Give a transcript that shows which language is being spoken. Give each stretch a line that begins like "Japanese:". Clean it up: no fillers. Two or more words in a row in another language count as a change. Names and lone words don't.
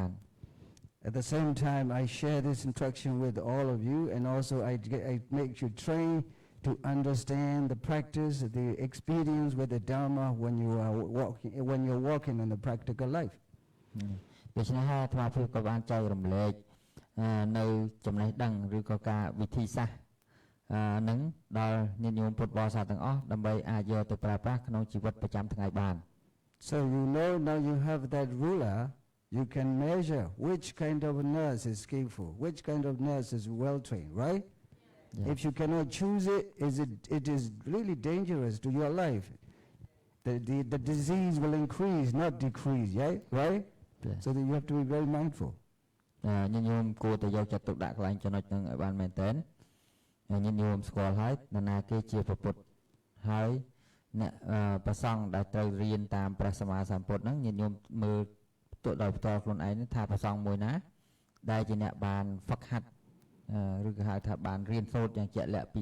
English: At the same time I share this instruction with all of you and also I make you train to understand the practice, the experience with the Dharma when you're walking in the practical life.
Khmer: ដូច្នេះហើយអាត្មាភាពក៏បានចែករំលែកនៅចំណេះដឹងឬក៏ការវិធីសាស្ត្រនឹងដល់ញាតិញោមពុទ្ធបរិស័ទទាំងអស់ដើម្បីអាចយកទៅប្រើប្រាស់ក្នុងជីវិតប្រចាំថ្ងៃបាន
English: So you know now you have that ruler, you can measure which kind of nurse is skillful, which kind of nurse is well trained, right? Yeah. If you cannot choose it is really dangerous to your life. The disease will increase, not decrease, yeah? Right? Yeah. So that you have to be very mindful.
Khmer: ញាតិញោមគួរតែយកចិត្តទុកដាក់កន្លែងចំណុចហ្នឹងឲ្យបានមែនទែនញាតិញោមស្គាល់ហើយនរណាគេជាព្រះពុទ្ធហើយអ្នកប្រសង់ដែលត្រូវរៀនតាមព្រះសម្មាសម្ពុទ្ធហ្នឹងញាតិញោម មើលទុកដោយផ្ទាល់ខ្លួនឯងថាប្រសង់មួយណាដែលជាអ្នកបានហ្វឹកហាត់ឬក៏ហៅថាបានរៀនសូត្រយ៉ាងជាក់លាក់ពី